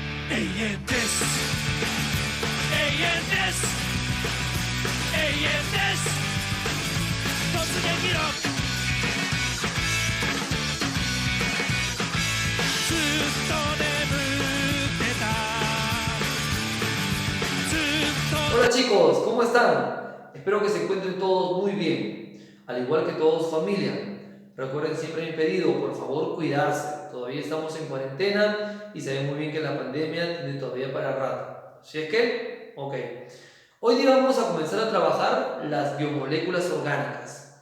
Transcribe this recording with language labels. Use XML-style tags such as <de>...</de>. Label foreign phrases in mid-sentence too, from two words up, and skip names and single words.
<ja>ANS. ANS. ANS. 突撃ろ。ずっと眠ってた。ずっと。</ja> <es>Hola chicos, ¿cómo están? Espero que se encuentren todos muy bien, al igual que toda su familia. Recuerden siempre mi pedido, por favor cuidarse. Todavía estamos en cuarentena y se ve muy bien que la pandemia tiene todavía para rato. ¿Sí es que? Ok. Hoy día vamos a comenzar a trabajar las biomoléculas orgánicas.</es>